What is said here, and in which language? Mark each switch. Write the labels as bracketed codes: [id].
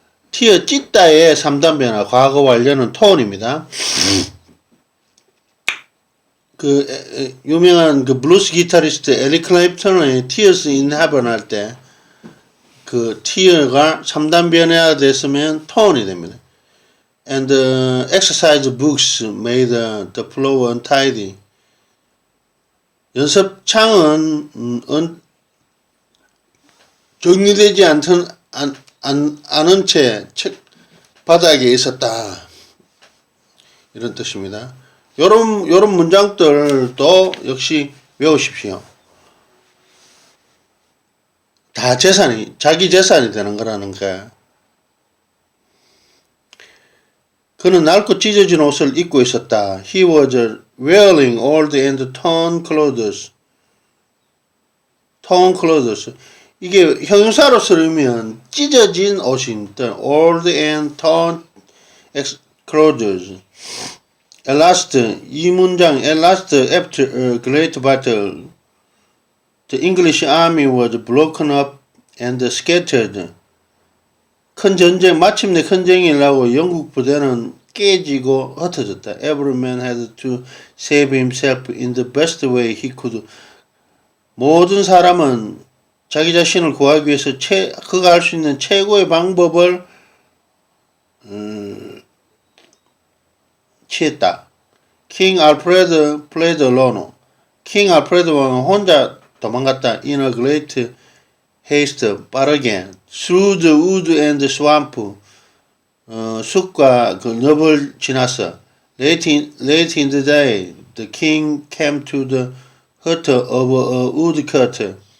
[ko] tear 찢다의 3단 변화, 과거 완료는 torn입니다. 그 유명한 그 블루스 기타리스트 에릭 클랩턴의 Tears in Heaven 할 때 그 tear가 3단 변화가 됐으면 ton이 됩니다. [en] And exercise books made the floor untidy. [ko] 연습창은 정리되지 않은 채 책 바닥에 있었다. 이런 뜻입니다. 요런 문장들도 역시 외우십시오. 다 자기 재산이 되는 거라는 거야. 그는 낡고 찢어진 옷을 입고 있었다. [en] He was wearing old and torn clothes. torn clothes. [ko] 이게 형용사로 쓰면 찢어진 옷인 [en] old and torn clothes. At last, [ko] 이 문장, [en] at last after a great battle, the English army was broken up and scattered. [ko] 마침내 큰 전쟁이라고 영국 부대는 깨지고 흩어졌다. [en] Every man had to save himself in the best way he could. [ko] 모든 사람은 자기 자신을 구하기 위해서 그가 할 수 있는 최고의 방법을 취했다. [en] King Alfred fled alone. King Alfred [ko] 왕은 혼자 도망갔다. [en] In a great haste, [ko] 빠르게. [en] Through the wood and the swamp. [ko] 숲과 그 늪을 지났어. [en] Late in the day, the king came to the hut of a woodcut.